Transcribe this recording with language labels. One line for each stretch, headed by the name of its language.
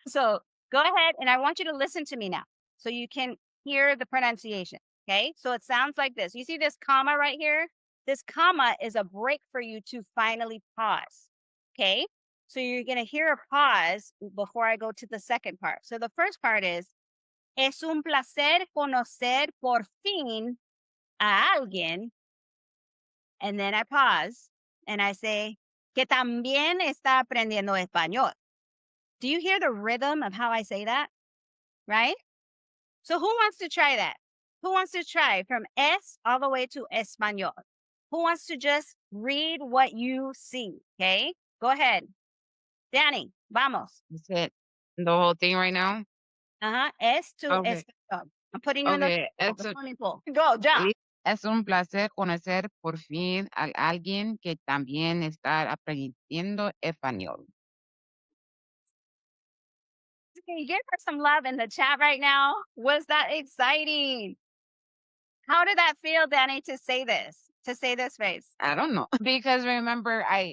English: So go ahead and I want you to listen to me now so you can hear the pronunciation, okay? So it sounds like this. You see this comma right here? This comma is a break for you to finally pause, okay? So you're going to hear a pause before I go to the second part.
Spanish: So the first part is, es un placer conocer por fin a alguien.
English: And then I pause and I say, que también está aprendiendo español. Do you hear the rhythm of how I say that? Right? So who wants to try that? Who wants to try from es all the way to español? Who wants to just read what you see? Okay, go ahead. Danny, vamos. Is it the whole thing right now? Es to Okay. español. I'm putting you in the Okay. swimming pool. Go, jump.
Spanish: Es un placer conocer por fin a alguien que también está aprendiendo español.
English: Can you give her some love in the chat right now? Was that exciting? How did that feel, Danny, to say this phrase? I don't know because remember